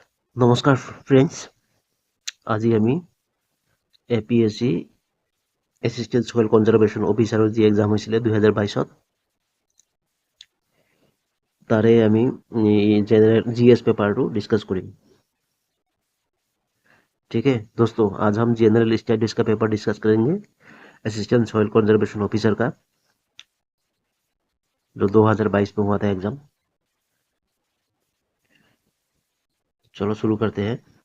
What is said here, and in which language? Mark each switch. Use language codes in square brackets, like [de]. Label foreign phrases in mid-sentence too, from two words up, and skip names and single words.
[as] নমস্কাৰ ফ্ৰেণ্ডছ, আজি আমি APSC [en] Assistant Soil Conservation Officerr [as] যি এক্সাম হৈছিলে 2022 তাৰে আমি [en] general GS paper discuss [hi] करें। ठीक है दोस्तों, आज हम [en] general studies [hi] का [en] paper discuss [hi] करेंगे [en] assistant soil conservation officer [hi] का, जो 2022 में हुआ था एग्जाम। चलो शुरू करते हैं।